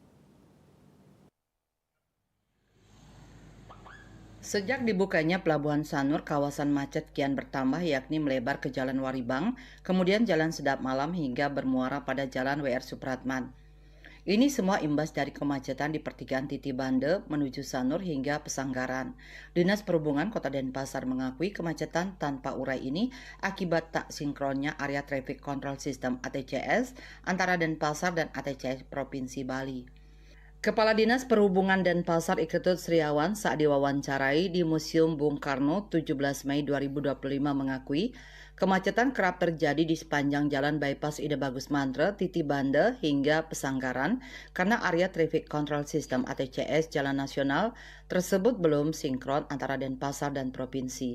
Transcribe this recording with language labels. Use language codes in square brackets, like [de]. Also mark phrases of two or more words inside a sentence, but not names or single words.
[id] Sejak dibukanya Pelabuhan Sanur, kawasan macet kian bertambah yakni melebar ke Jalan Waribang, kemudian Jalan Sedap Malam hingga bermuara pada Jalan WR Supratman. Ini semua imbas dari kemacetan di pertigaan Titi Banda menuju Sanur hingga Pesanggaran. Dinas Perhubungan Kota Denpasar mengakui kemacetan tanpa urai ini akibat tak sinkronnya area [en] traffic control system [id] ATCS antara Denpasar dan ATCS Provinsi Bali. Kepala Dinas Perhubungan Denpasar Iketut Sriawan saat diwawancarai di Museum Bung Karno 17 Mei 2025 mengakui kemacetan kerap terjadi di sepanjang jalan bypass Ida Bagus Mantra, Titi Bande hingga Pesanggaran karena area [en] Traffic Control System [id] (ATCS) Jalan Nasional tersebut belum sinkron antara Denpasar dan provinsi.